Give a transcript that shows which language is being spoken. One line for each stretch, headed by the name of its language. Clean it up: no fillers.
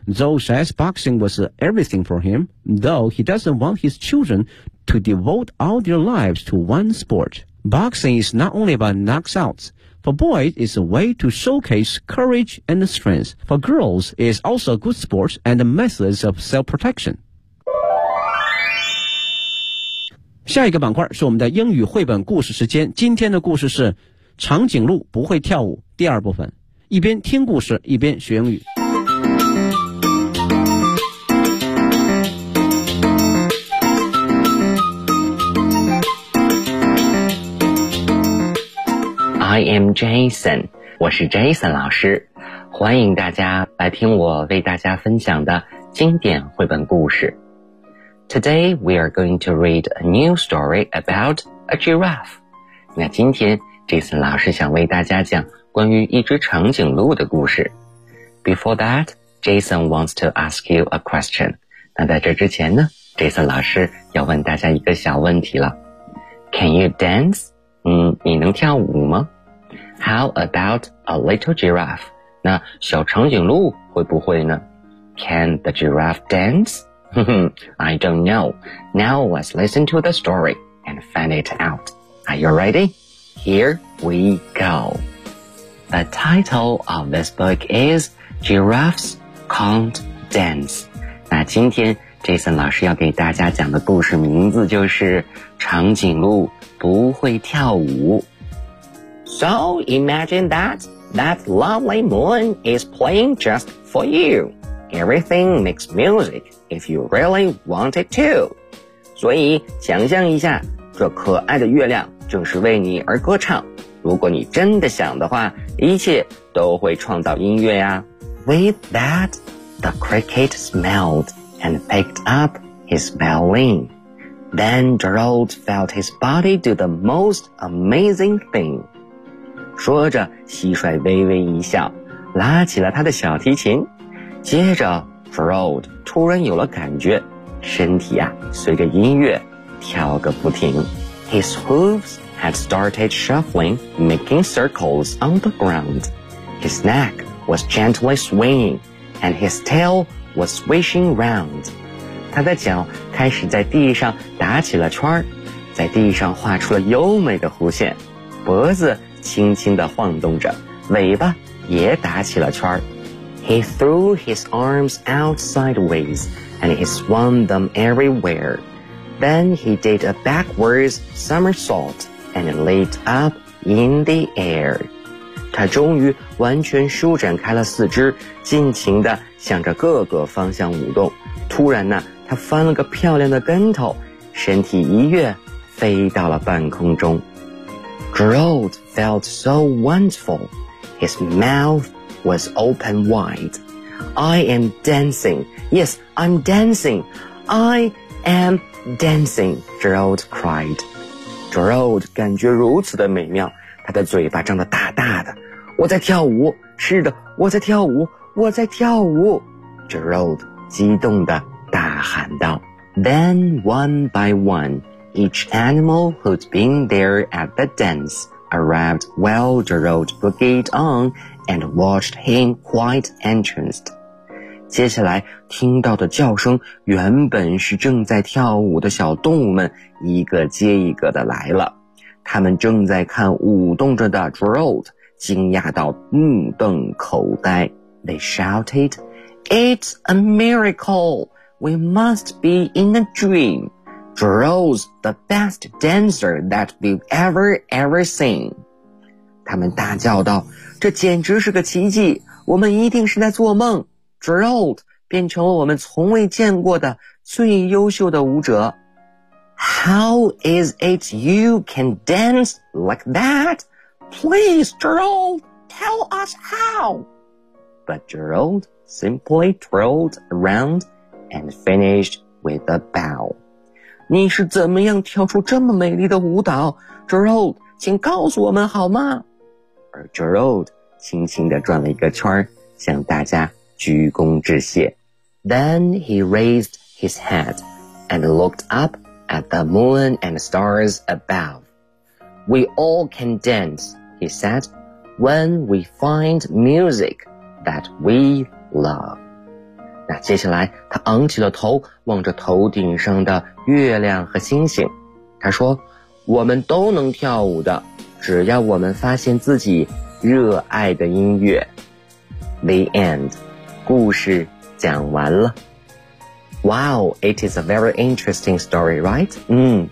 English: Zhou says boxing was everything for him, though he doesn't want his children to devote all their lives to one sport. Boxing is not only about knockouts. For boys, it's a way to showcase courage and strength. For girls, it's also a good sport and a method of self-protection.
Chinese: 下一个板块是我们的英语绘本故事时间。今天的故事是《长颈鹿不会跳舞》第二部分，一边听故事一边学英语。
English: I am Jason，
Chinese: 我是 Jason 老师，欢迎大家来听我为大家分享的经典绘本故事。
English: Today we are going to read a new story about a giraffe。
Chinese: 那今天 Jason 老师想为大家讲关于一只长颈鹿的故事。
English: Before that, Jason wants to ask you a question。
Chinese: 那在这之前呢， Jason 老师要问大家一个小问题了。
English: Can you dance?
Chinese: 你能跳舞吗？
English: How about a little giraffe?
Chinese: 那小长颈鹿会不会呢？
English: Can the giraffe dance? I don't know. Now let's listen to the story and find it out. Are you ready? Here we go. The title of this book is Giraffes Can't Dance.
Chinese: 那今天 Jason 老师要给大家讲的故事名字就是长颈鹿不会跳舞。
English: So imagine that lovely moon is playing just for you. Everything makes music if you really want it to.
Chinese: 所以想象一下，这可爱的月亮正是为你而歌唱，如果你真的想的话，一切都会创造音乐呀。
English: With that, the cricket smelled and picked up his violin. Then Gerald felt his body do the most amazing thing.
Chinese: 说着蟋蟀微微一笑，拉起了他的小提琴。接着 Gerald 突然有了感觉，身体啊随着音乐跳个不停。
English: His hooves had started shuffling, making circles on the ground. His neck was gently swinging, and his tail was swishing round.
Chinese: 他的脚开始在地上打起了圈，在地上画出了优美的弧线，脖子轻轻地晃动着，尾巴也打起了圈。
English: He threw his arms out sideways, and he swung them everywhere. Then he did a backwards somersault, and leaped up in the air.
Chinese: 他终于完全舒展开了四肢，尽情地向着各个方向舞动。突然呢，他翻了个漂亮的跟头，身体一跃，飞到了半空中。
English: Gerald felt so wonderful. His mouth was open wide. I am dancing. Yes, I'm dancing. I am dancing, Gerald cried.
Chinese: Gerald 感觉如此的美妙，他的嘴巴张得大大的。我在跳舞，是的，我在跳舞，我在跳舞。 Gerald激动地大喊道。
English: Then one by one, each animal who'd been there at the dance arrived while Gerald boogied on and watched him quite entranced.
Chinese: 接下来听到的叫声原本是正在跳舞的小动物们一个接一个的来了，他们正在看舞动着的 Gerald 惊讶到目瞪口呆。
English: They shouted,It's a miracle. We must be in a dream. Gerald's the best dancer that we've ever seen.
Chinese: 他们大叫道，这简直是个奇迹，我们一定是在做梦。 Gerald 变成了我们从未见过的最优秀的舞者。
English: How is it you can dance like that? Please, Gerald, tell us how. But Gerald... simply twirled around and finished with a bow.
Chinese: 你是怎么样跳出这么美丽的舞蹈 Gerald 请告诉我们好吗？而 Gerald 轻轻地转了一个圈，向大家鞠躬致谢。
English: Then he raised his head and looked up at the moon and stars above. We all can dance, he said, when we find music that we love.
Chinese: 那接下来他昂起了头，望着头顶上的月亮和星星，他说，我们都能跳舞的，只要我们发现自己热爱的音乐。
English: The end，
Chinese: 故事讲完了。
English: Wow， it is a very interesting story， right？